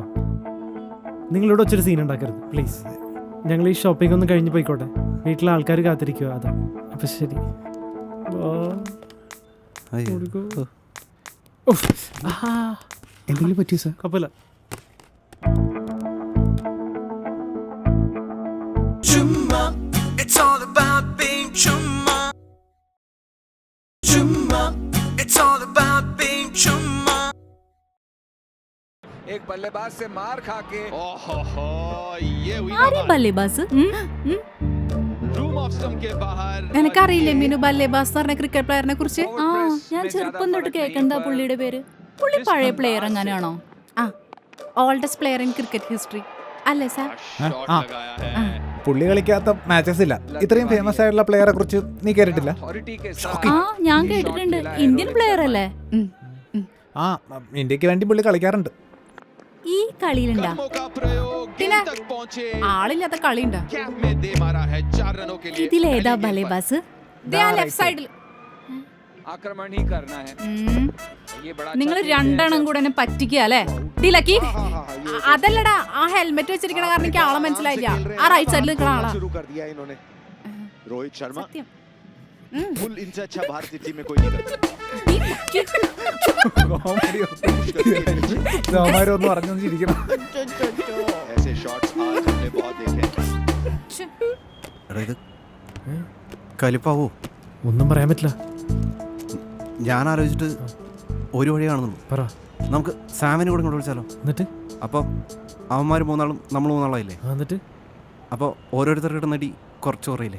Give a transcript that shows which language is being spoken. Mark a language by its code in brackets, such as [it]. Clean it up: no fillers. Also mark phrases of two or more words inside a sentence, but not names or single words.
[ml] നിങ്ങളിവിടെ വെച്ചൊരു സീൻ ഉണ്ടാക്കരുത് പ്ലീസ്. ഞങ്ങൾ ഈ ഷോപ്പിംഗ് ഒന്ന് കഴിഞ്ഞ് പോയിക്കോട്ടെ. വീട്ടിലെ ആൾക്കാർ കാത്തിരിക്കുക. അതാ അപ്പം ശരി. എന്തെങ്കിലും പറ്റിയോ സാർ? കുഴപ്പമില്ല. Chumma. [en] It's all about being chumma. [ml] Chumma. It's all about being chumma. [hi] एक बल्लेबाज से मार खा के ये हुई [ml] ആരെ ബല്ലേബാസ്? [en] room of stump [hi] के बाहर. [ml] എനിക്കറിയില്ലേ മിനു ബല്ലേബാസ് പറഞ്ഞ [en] cricket player [ml] കുറിച്ച്? ആ ഞാൻ ചെറുപ്പം തൊട്ട് കേൾക്കണ്ട പുള്ളിയുടെ പേര്. പുള്ളി പഴയ പ്ലെയർ എങ്ങനെയാണോ? ആ, [en] oldest player in cricket history [ml] അല്ലേ സാർ? പുള്ളി കളിക്കാത്ത മാച്ചസ് ഇല്ല. ഇത്രയും ഫേമസ് ആയിട്ടുള്ള പ്ലെയറെ കുറിച്ച് നീ കേട്ടിട്ടില്ല? ആ ഞാൻ കേട്ടിട്ടുണ്ട്. [en] Indian player [ml] അല്ലേ? ആ, ഇന്ത്യക്ക് വേണ്ടി പുള്ളി കളിക്കാറുണ്ട്. ഈ കളിയിലുണ്ടാ? പിന്നെ ആളില്ലാത്ത കളിയുണ്ടാ? ഇതിലേതാ ബല്ലേബാസ്? [en] left side. [hi] आक्रमण ही करना है. ये बड़ा [ml] നിങ്ങൾ രണ്ടെണ്ണം കൂടെ എന്നെ പറ്റിക്കുക അല്ലേ? ലക്കി അതല്ലടാ, ആ ഹെൽമെറ്റ് വെച്ചിരിക്കണ കാരണം എനിക്ക് ആളെ മനസ്സിലായില്ല. ആ [en] right side [ml] നിൽക്കുന്ന ആളാ. [hi] शुरू कर दिया इन्होंने. रोहित शर्मा [ml] സത്യം. [hi] फुल इनसे अच्छा भारतीय टीम में कोई नहीं करता. [ml] ഒന്ന് പറഞ്ഞോണ്ടിരിക്കണം. [hi] ऐसे शॉट्स आज हमने बहुत देखे हैं. [ml] എടാ ഇത് കലിപ്പാവോ? ഒന്നും പറയാൻ പറ്റില്ല. ഞാൻ ആലോചിച്ചിട്ട് ഒരു വഴി കാണുന്നുള്ളൂ. പറ. നമുക്ക് സാമിനെ കൂടെ ഇങ്ങോട്ട് വിളിച്ചാലോ? എന്നിട്ട് അപ്പോൾ അവന്മാർ മൂന്നാളും നമ്മൾ മൂന്നാളായില്ലേ? എന്നിട്ട് അപ്പോൾ ഓരോരുത്തർക്ക് കിട്ടുന്ന അടി കുറച്ച് കുറയില്ലേ?